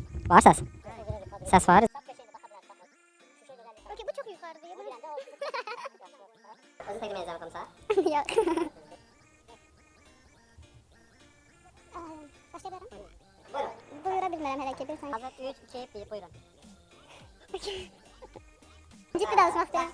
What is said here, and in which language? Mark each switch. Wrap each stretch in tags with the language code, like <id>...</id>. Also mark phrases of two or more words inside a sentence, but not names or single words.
<tr>Var ses. Ses var. Okey, bu çok yukarıda.</tr> <az>Özü təqdim edəcəm komisar.</az> <tr>Yok. Başlayabilirim.</tr> <az>Buyurun. Buyura bilmirəm hələ ki. Bir saniyə. Hazır 3, 2, 1, buyurun. Ciddi danışmaq istəyirəm.</az>